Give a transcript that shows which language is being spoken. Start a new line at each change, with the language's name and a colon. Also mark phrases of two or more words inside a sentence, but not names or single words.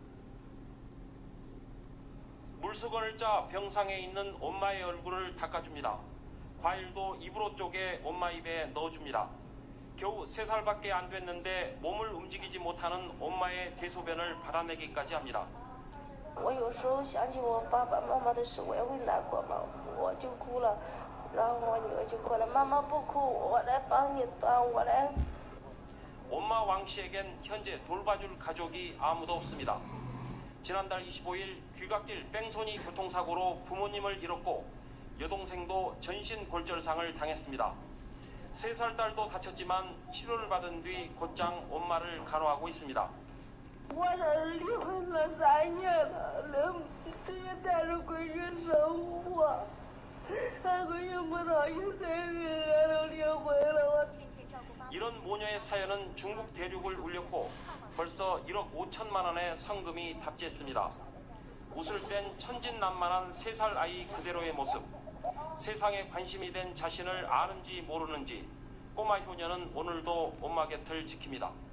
Korean: 물수건을 짜 병상에 있는 엄마의 얼굴을 닦아줍니다. 과일도 입으로 쪼개 엄마 입에 넣어줍니다. 겨우 3살밖에 안 됐는데 몸을 움직이지 못하는 엄마의 대소변을 받아내기까지 합니다.
Chinese: 我有时候想起我爸爸妈妈的事，我也会难过嘛，我就哭了，然后我女儿就哭了，妈妈不哭，我来帮你端，我来。
Korean: 엄마 왕 씨에겐 현재 돌봐줄 가족이 아무도 없습니다. 지난달 25일 귀갓길 뺑소니 교통사고로 부모님을 잃었고 여동생도 전신골절상을 당했습니다. 3살 딸도 다쳤지만 치료를 받은 뒤 곧장 엄마를 간호하고 있습니다.
Chinese: 我这离婚了3年了，能这些带着闺女生活，俺闺女不到1岁俺都离婚了。
Korean: 이런 모녀의 사연은 중국 대륙을 울렸고 벌써 1억 5천만 원의 성금이 답지했습니다. 옷을 뺀 천진난만한 3살 아이 그대로의 모습. 세상에 관심이 된 자신을 아는지 모르는지 꼬마 효녀는 오늘도 엄마 곁을 지킵니다.